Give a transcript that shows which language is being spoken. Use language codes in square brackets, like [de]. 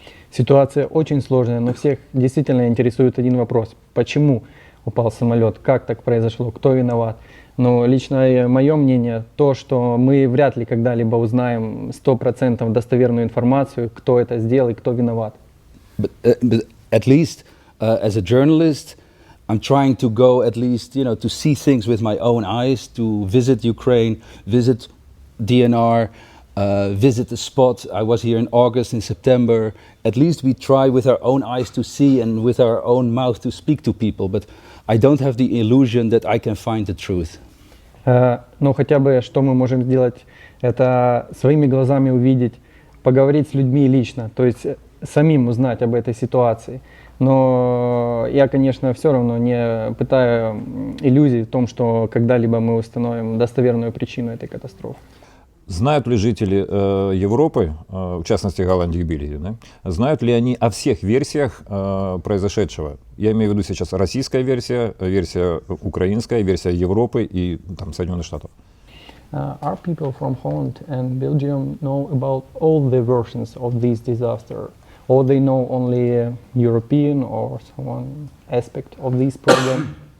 [ru] Ситуация очень сложная, но всех действительно интересует один вопрос. Почему упал самолет? Как так произошло? Кто виноват? Но лично мое мнение, то, что мы вряд ли когда-либо узнаем 100% достоверную информацию, кто это сделал и кто виноват. [en] But at least as a journalist, I'm trying to go at least, to see things with my own eyes, to visit Ukraine, visit DNR, visit the spot. I was here in August, in September. At least we try with our own eyes to see and with our own mouth to speak to people. But I don't have the illusion that I can find the truth. [ru] Но хотя бы что мы можем сделать, это своими глазами увидеть, поговорить с людьми лично, то есть самим узнать об этой ситуации. Но я, конечно, все равно не пытаю иллюзий в том, что когда-либо мы установим достоверную причину этой катастрофы. Знают ли жители Европы, в частности Голландии и Бельгии, да, знают ли они о всех версиях произошедшего? Я имею в виду сейчас российская версия, версия украинская, версия Европы и там, Соединенных Штатов. [en] Are people from Holland and Belgium know about all the versions of this disaster? Or they know only European or one aspect of this problem?